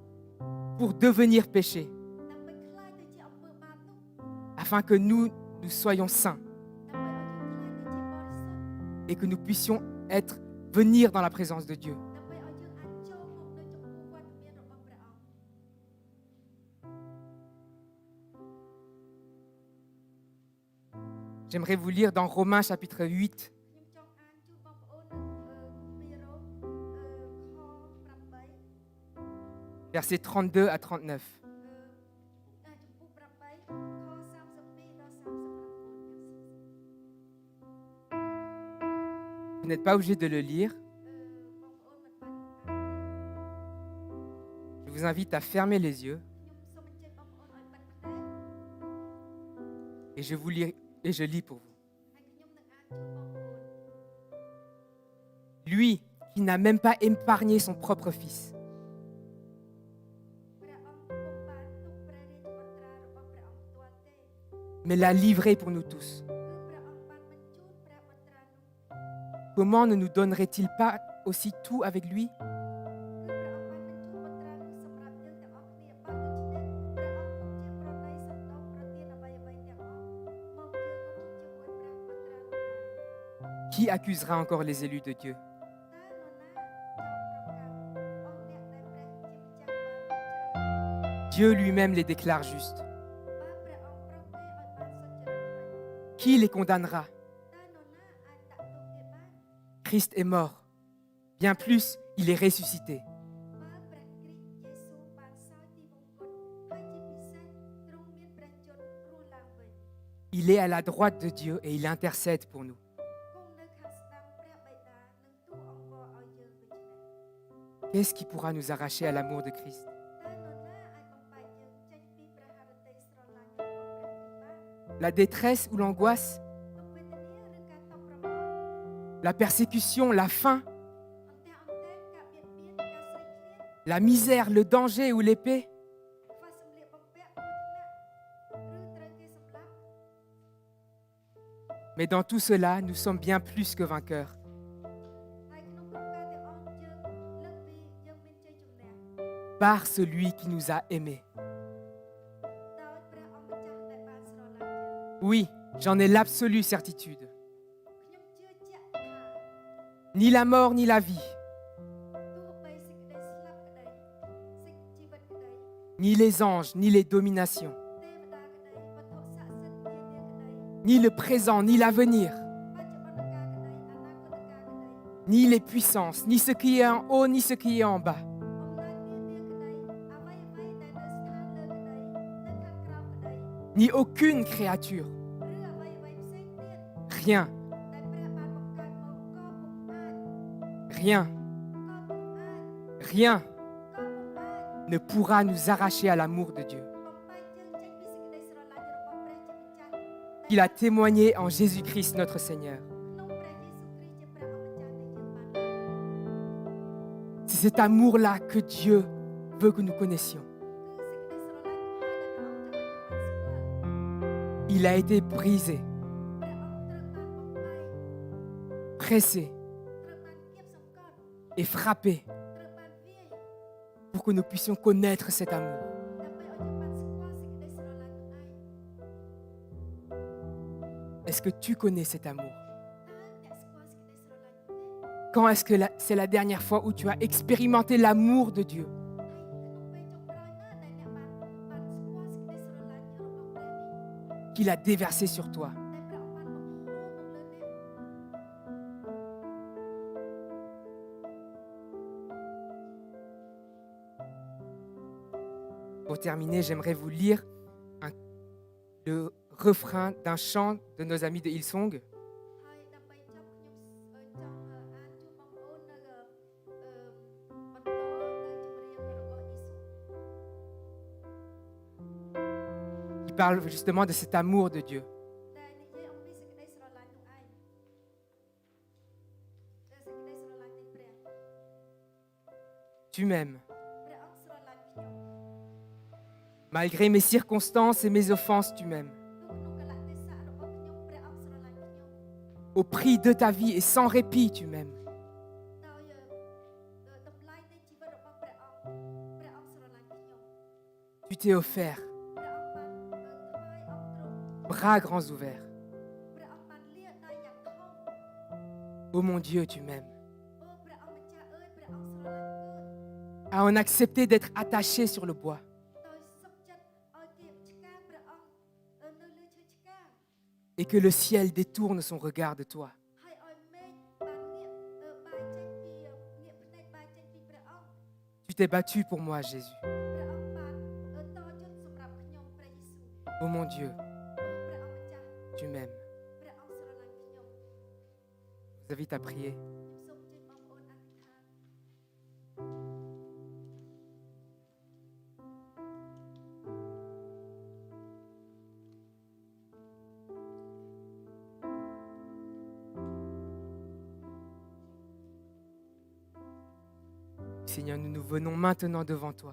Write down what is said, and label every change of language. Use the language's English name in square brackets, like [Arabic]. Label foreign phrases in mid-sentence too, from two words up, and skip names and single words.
[French] pour devenir péché, [Khmer] ដើម្បីខ្លាយទៅជាអំពើបាបនោះ [French] afin que nous soyons saints [Khmer] ដើម្បីឲ្យយើងខ្លាយទៅជាបរិសុទ្ធ [French] et que nous puissions venir dans la présence de Dieu. [Khmer] ដើម្បីឲ្យយើងអាចចូលមកនៅចំពោះវត្តមានរបស់ព្រះអង្គ [French] J'aimerais vous lire dans Romains chapitre 8, [Khmer] ខ្ញុំចង់អានជូនបងប្អូននៅពីរ៉ូមខ8 [French] versets 32 à 39. [Khmer] ចំពោះ8ខ32ដល់39 [French] Vous n'êtes pas obligé de le lire. [Khmer] បងប្អូនមិនបាច់អាន [French] Je vous invite à fermer les yeux [Khmer] ខ្ញុំសូមអញ្ជើញបងប្អូនឲ្យបិទភ្នែក [French] et je lis pour vous. [Khmer] ហើយខ្ញុំនឹងអានជូនបងប្អូន [French] Lui qui n'a même pas épargné son propre fils, [Khmer] ព្រះអង្គពុំបានទុកព្រះរាជបុត្រារបស់ព្រះអង្គផ្ទាល់ទេ [French] mais l'a livré pour nous tous. [Khmer] គឺព្រះអង្គបានបញ្ជូនព្រះបុត្រានោះ [French] Comment ne nous donnerait-il pas aussi tout avec lui? [Khmer] គឺព្រះអង្គបានបញ្ជូនបុត្រានោះសម្រាប់យើងទាំងអស់គ្នាបើដូច្នេះព្រះអង្គពុំជាប្រណីសំដៅប្រទានអ្វីៗទាំងអស់មកយើងរួមជាមួយព្រះបុត្រានោះដែរ [French] Qui accusera encore les élus de Dieu? [Khmer] តើនរណាចោលប្រកាន់អស់អ្នកដែលព្រះជាម្ចាស់បានជ្រើស [French] Dieu lui-même les déclare justes. [Khmer] បើព្រះអង្គប្រោសគេឲ្យបានសុចរិតហើយ [French] Qui les condamnera? [Khmer] តើនរណាអាចដាក់ទោសគេបាន [French] Christ est mort. Bien plus, il est ressuscité. [Khmer] បើព្រះគ្រីស្ទយេស៊ូវបានសោយទីវង្គតហើយជាពិសេសទ្រង់មានព្រះជន្មរស់ឡើងវិញ [French] Il est à la droite de Dieu et il intercède pour nous. [Khmer] គង់នៅខាងស្ដាំព្រះបិតានិងទូអង្វរឲ្យយើងដូច្នេះ [French] Qu'est-ce qui pourra nous arracher à l'amour de Christ? [Khmer] តើនរណាអាចបំបែកយើងចេញពីព្រះハរតីស្រឡាញ់របស់ព្រះគ្រីស្ទបាន [French] la détresse ou l'angoisse, [Khmer] ទុក្ខវេទនាឬការតប់ប្រមល់ [French] la persécution, la faim, [Khmer] អន្ទះអន្ទែងការបៀតបៀនការស្រេកឃ្លាន [French] la misère, le danger ou l'épée. [Khmer] ខ្វះសម្លៀកបំពាក់គ្រោះថ្នាក់ឬត្រូវគេសម្លាប់ [French] Mais dans tout cela, nous sommes bien plus que vainqueurs. [Khmer] ហើយក្នុងគ្រប់ការទាំងអស់យើងលើកពីយើងមានជ័យជំនះ [French] Par celui qui nous a aimés. [Khmer] ដោយព្រះអង្គម្ចាស់ដែលបានស្រឡាញ់យើង [French] Oui, j'en ai l'absolue certitude. [Khmer] ខ្ញុំជឿជាក់ថា [French] Ni la mort ni la vie, [Khmer] ទោះបីសេចក្តីស្លាប់ក្តីសេចជីវិតក្តី [French] ni les anges, ni les dominations, [Khmer] ទេវតាក្តីវត្ថុស័ក្តិសិទ្ធិនានាក្តី [French] ni le présent, ni l'avenir, [Khmer] បច្ចុប្បន្នកាលក្តីអនាគតកាលក្តី [French] ni les puissances, ni ce qui est en haut, ni ce qui est en bas, [Khmer] អំណាចនានាក្តីអ្វីៗដែលនៅស្ថានលើក្តីនៅខាងក្រោមក្តី [French] ni aucune créature, [Khmer] ឬអ្វីៗផ្សេងទៀត [French] rien, [Khmer] ដែលព្រះបានបង្កើតមកក៏ពុំអាច [French] rien, [Khmer] ក៏ពុំអាច [French] rien [Khmer] ក៏ពុំអាច [French] ne pourra nous arracher à l'amour de Dieu, [Khmer] បំបែកយើងចេញពីសេចក្តីស្រឡាញ់របស់ព្រះជាម្ចាស់ [French] qu'il a témoigné en Jésus-Christ notre Seigneur. [Khmer] ក្នុងព្រះយេស៊ូវគ្រីស្ទជាព្រះអម្ចាស់ដែលយើងបាន [French] C'est cet amour-là que Dieu veut que nous connaissions. [Khmer] គឺសេចក្តីស្រឡាញ់នោះហើយដែលព្រះអង្គចង់ឲ្យយើងបានស្គាល់ [French] Il a été brisé, [Khmer] ព្រះអង្គត្រូវបានបំបែក [French] pressé [Khmer] ត្រូវបានគៀបសង្កត់ [French] et frappé [Khmer] ត្រូវបានវាយ [French] pour que nous puissions connaître cet amour. [Khmer] ដើម្បីឲ្យយើងបានស្គាល់សេចក្តីស្រឡាញ់នោះឯង [French] Est-ce que tu connais cet amour? [Khmer] តើអ្នកស្គាល់សេចក្តីស្រឡាញ់នោះទេ [French] Quand est-ce que c'est la dernière fois où tu as expérimenté l'amour de Dieu? [Khmer] ហើយក្នុងពេលចុងក្រោយណាដែលអ្នកបានស្គាល់សេចក្តីស្រឡាញ់របស់ព្រះនេះ [French] Qu'il a déversé sur toi. [Khmer] ដែលព្រះអង្គបានបង្ហូរមកលើអ្នក [French] Pour terminer, j'aimerais vous lire le refrain d'un chant de nos amis de Hillsong. [Khmer] ហើយដើម្បីចប់ខ្ញុំចង់អានជូនបងប្អូននៅបន្តនៅចម្រៀងរបស់យេស៊ូ [French] Qui parle justement de cet amour de Dieu. [Khmer] ដែលនិយាយអំពីសេចក្តីស្រឡាញ់នោះឯងដែលសេចក្តីស្រឡាញ់នៃព្រះ [French] Tu m'aimes. [Khmer] ព្រះអង្គស្រឡាញ់ខ្ញុំ [French] Malgré mes circonstances et mes offenses, tu m'aimes. [Khmer] ទោះក្នុងកលៈទេសៈរបស់ខ្ញុំព្រះអង្គស្រឡាញ់ខ្ញុំ [French] Au prix de ta vie et sans répit, tu m'aimes. [Khmer] ដោយតម្លៃនៃជីវិតរបស់ព្រះអង្គព្រះអង្គស្រឡាញ់ខ្ញុំ [French] Tu t'es offert, [Khmer] ព្រះអង្គបានថ្វាយអង្ទ្រង់ [French] bras grands ouverts. [Khmer] ព្រះអង្គបានលាដៃយ៉ាងធំ [French] Oh mon Dieu, tu m'aimes. [Khmer] អូព្រះអង្គម្ចាស់អើយព្រះអង្គស្រឡាញ់គឺ [French] À en accepter d'être attaché sur le bois. [Khmer] ដោយសុខចិត្តឲ្យគេឆ្កាងព្រះអង្គនៅលើឈើឆ្កាង [French] Et que le ciel détourne son regard de toi. [Khmer] ហើយឲ្យមេឃបានងាកបែរចេញពីងាកភ្នែកបែរចេញពីព្រះអង្គ [French] Tu t'es battu pour moi, Jésus. [Khmer] ព្រះអង្គបានតយត់សម្រាប់ខ្ញុំព្រះយេស៊ូវ [French] Oh mon Dieu, [Khmer] អូព្រះអង្គម្ចាស់ [French] tu m'aimes. [Khmer] ព្រះអង្គស្រឡាញ់ខ្ញុំ [French] Je vous invite à prier. [Khmer] ខ្ញុំសូមជើញបងប្អូនអធិដ្ឋាន [French] Seigneur, nous nous venons maintenant devant toi,